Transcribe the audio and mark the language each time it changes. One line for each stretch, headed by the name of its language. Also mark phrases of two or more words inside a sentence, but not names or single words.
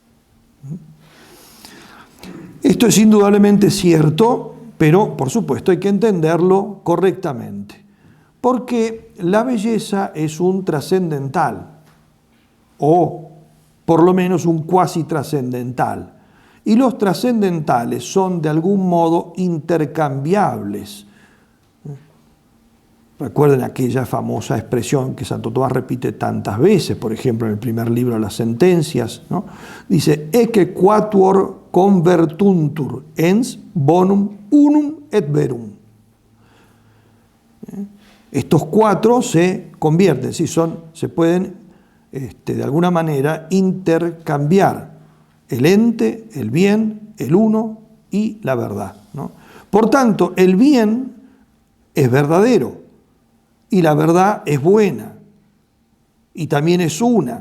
Spanish: Esto es indudablemente cierto, pero por supuesto hay que entenderlo correctamente, porque la belleza es un trascendental, o por lo menos un cuasi trascendental, y los trascendentales son de algún modo intercambiables. Recuerden aquella famosa expresión que Santo Tomás repite tantas veces, por ejemplo en el primer libro de las Sentencias, ¿no? Dice:
Latin: ecce quatuor convertuntur ens bonum unum et verum.
Spanish: Estos cuatro se convierten, ¿sí? Se pueden de alguna manera intercambiar: el ente, el bien, el uno y la verdad, ¿no? Por tanto, el bien es verdadero y la verdad es buena y también es una.